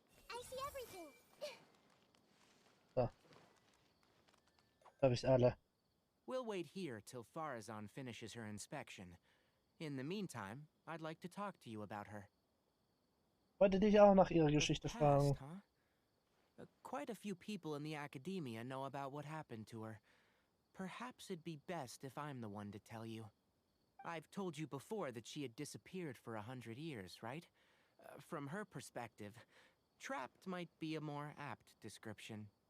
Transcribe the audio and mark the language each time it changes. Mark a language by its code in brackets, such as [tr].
[en] I see everything. [de] So. Hab ich alle. [en] We'll wait here till Faruzan finishes her inspection. In the meantime, I'd like to talk to you about her. [de] Wollte dich auch nach ihrer Geschichte fragen. Huh? [en] Quite a few people in the academia know about what happened to her. Perhaps it'd be best if I'm the one to tell you. I've told you before that she had disappeared for 100 years, right? From her perspective, Trapped might be a more apt description.